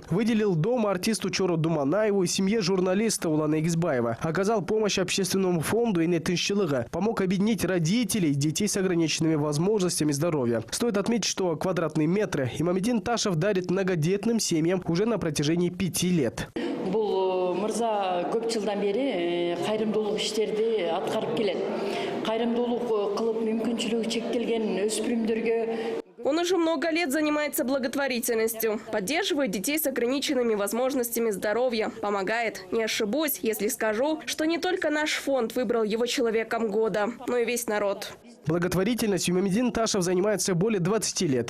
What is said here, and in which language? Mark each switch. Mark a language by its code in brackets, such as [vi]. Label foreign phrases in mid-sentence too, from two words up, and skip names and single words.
[ru] Выделил дом артисту Чору Думанаеву и семье журналиста Улана Игизбаева. Оказал помощь общественному фонду Инетинщилыга. Помог объединить родителей, детей с ограниченными возможностями здоровья. Стоит отметить, что квадратные метры Имамидин Ташев дарит многодетным семьям уже на протяжении 5 лет. [ky] Бул мырза көп жылдан бери кайрымдуулук иштерди аткарып келет. Кайрымдуулук кылып мүмкүнчүлүгү чектелген өспүрүмдөргө. [ru] Он уже много лет занимается благотворительностью, поддерживает детей с ограниченными возможностями здоровья, помогает. Не ошибусь, если скажу, что не только наш фонд выбрал его человеком года, но и весь народ. Благотворительностью Имамидин Ташев занимается более 20 лет.